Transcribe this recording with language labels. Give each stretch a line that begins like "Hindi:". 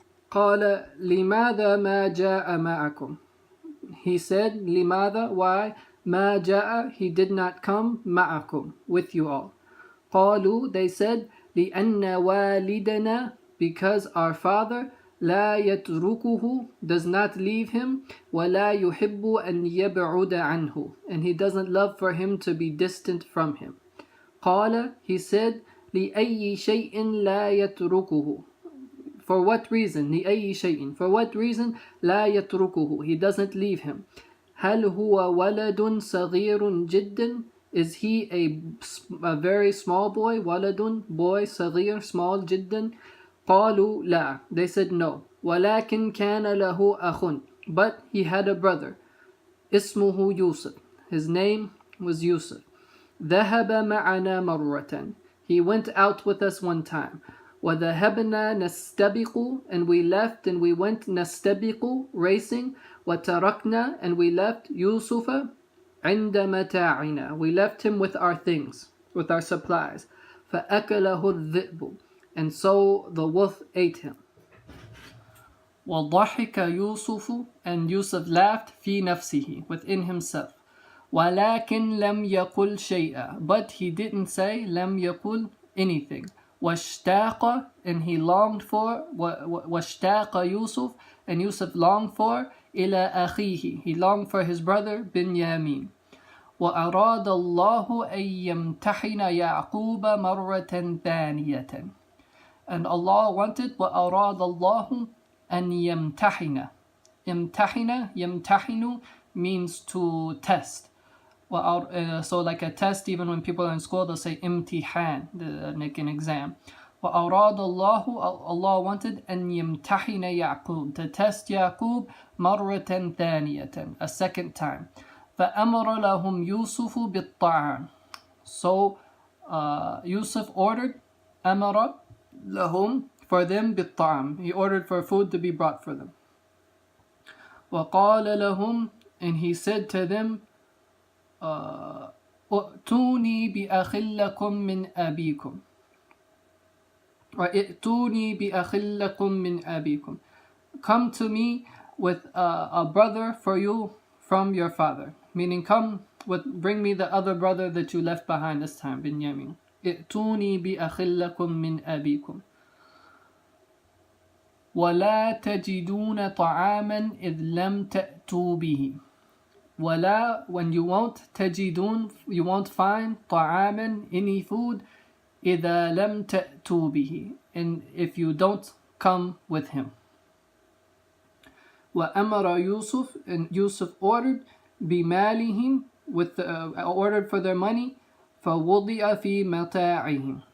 Arabic: قال لماذا ما جاء معكم,
English: he said, لماذا, why,
Arabic: ما جاء,
English: he did not come, معكم, with you all. قالوا, they said,
Arabic: لأن والدنا,
English: because our father,
Arabic: لا يتركه,
English: does not leave him,
Arabic: ولا يحب أن يبعد عنه,
English: and he doesn't love for him to be distant from him.
Arabic: قال,
English: he said,
Arabic: لأي شيء لا يتركه,
English: For what reason?
Arabic: لأي شيء.
English: For what reason?
Arabic: لا يتركه.
English: He doesn't leave him.
Arabic: هل هو ولد صغير جدا?
English: Is he a very small boy?
Arabic: ولد, boy, صغير, small, جدا. قالوا لا.
English: They said no.
Arabic: ولكن كان له أخ.
English: But he had a brother.
Arabic: اسمه يوسف.
English: His name was Yusuf.
Arabic: ذهب معنا مرة.
English: He went out with us one time.
Arabic: وذهبنا نستبق,
English: and we left and we went نستبق, racing.
Arabic: وتركنا,
English: and we left
Arabic: يوسف عند متاعنا.
English: We left him with our things, with our supplies.
Arabic: فأكله الذئب,
English: and so the wolf ate him.
Arabic: وضحك يوسف,
English: and Yusuf laughed
Arabic: في نفسه,
English: within himself. ولكن
Arabic: لم يقل
English: شيئا, but he didn't say لم يقل anything. واشتاق, and he longed for.
Arabic: واشتاق يوسف,
English: and Yusuf longed for.
Arabic: إلى أخيه,
English: he longed for his brother بنيامين.
Arabic: وأراد الله أن يمتحن يعقوب مرة ثانية,
English: and Allah wanted.
Arabic: وأراد الله أن يمتحن.
English: يمتحن means to test. So like a test, even when people are in school, they'll say imtihan, like an exam.
Arabic: وأراد الله,
English: Allah wanted
Arabic: أن يمتحن يعقوب,
English: to test Yaqub
Arabic: مرة ثانية,
English: a second time.
Arabic: فأمر لهم يوسف بالطعام.
English: So Yusuf ordered,
Arabic: أمر لهم,
English: for them, بالطعام. He ordered for food to be brought for them.
Arabic: وقال لهم,
English: and he said to them,
Arabic: ائتوني بأخ لكم من أبيكم. ائتوني بأخ لكم من أبيكم.
English: Come to me with a brother for you from your father. Meaning, bring me the other brother that you left behind this time, Binyamin.
Arabic: ائتوني بأخ لكم من أبيكم. ولا تجدون طعاما إذ لم تأتوا به.
English: ولا, when you won't, تجدون, you won't find طعاما, any food,
Arabic: إذا لم تأتوا به,
English: and if you don't come with him.
Arabic: وأمر يوسف,
English: and Yusuf ordered, بمالهم, ordered for their money,
Arabic: فوضع في متاعهم.